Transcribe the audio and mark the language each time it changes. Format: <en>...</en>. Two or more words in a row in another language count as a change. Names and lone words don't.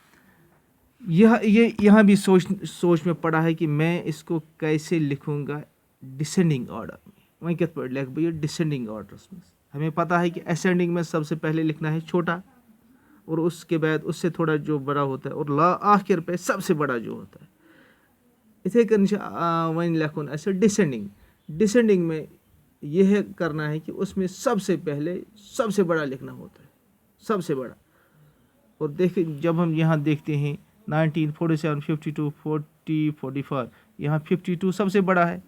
<hi>ये यहाँ भी सोच में पड़ा है कि मैं इसको कैसे लिखूँगा</hi> <en>descending order</en> <hi>में। वहीं क्या पढ़ लिख भैया</hi> <en>descending order</en> <hi>में। हमें पता है कि असेंडिंग में सबसे पहले लिखना है छोटा, और उसके बाद उससे थोड़ा जो बड़ा होता है, और आखिर पे सबसे बड़ा जो होता है।</hi> <ks>इथे कन वन लिखुन</ks> <hi>ऐसे डिसेंडिंग में यह करना है कि उसमें सबसे पहले सबसे बड़ा लिखना होता है, सबसे बड़ा। और देखिए जब हम यहाँ देखते हैं 19, 47, 52, 40, 45, यहाँ 52 सबसे बड़ा है।</hi>